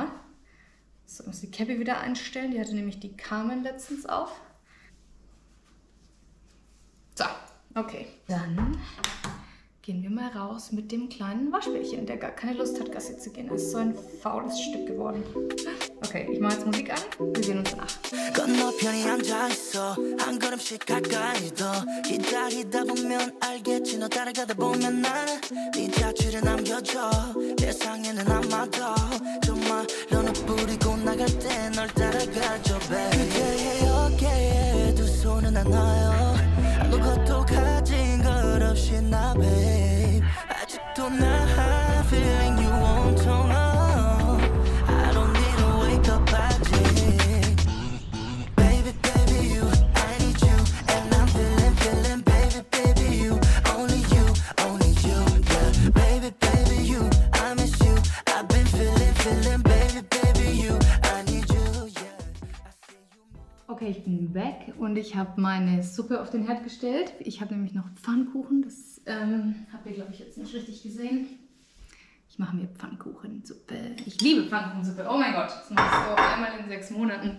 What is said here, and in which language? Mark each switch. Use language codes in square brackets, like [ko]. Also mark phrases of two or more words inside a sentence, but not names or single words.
[de] So, ich muss die Cappy wieder einstellen, die hatte nämlich die Carmen letztens auf. So, okay. Dann gehen wir mal raus mit dem kleinen Waschbärchen, der gar keine Lust hat, Gassi zu gehen. Er ist so ein faules Stück geworden. Okay, ich mache jetzt Musik an. Wir sehen uns danach. [ko] 건너편에 앉아있어 한 걸음씩 가까이 더 기다리다 보면 알겠지 너 따라가다 보면 나는 네 자취를 남겨줘 세상에는 아마도 정말로 뿌리고 나갈 때 널 따라가줘 baby 그대의 어깨에 두 손은 안 놔요 아무것도 가진 것 없이 나 babe 아직도 나 [en] feeling you [ko] 온통 [en] I don't need to wake up 아직 baby baby you I need you and I'm feeling baby baby you only you yeah baby baby you I miss you I've been feeling baby baby you I need you yeah [de] Okay, ich bin weg und ich habe meine Suppe auf den Herd gestellt. Ich habe nämlich noch Pfannkuchen, das habt ihr, glaube ich, jetzt nicht richtig gesehen. Ich mache mir Pfannkuchensuppe. Ich liebe Pfannkuchensuppe. Oh mein Gott, das mache ich so einmal in 6 Monaten.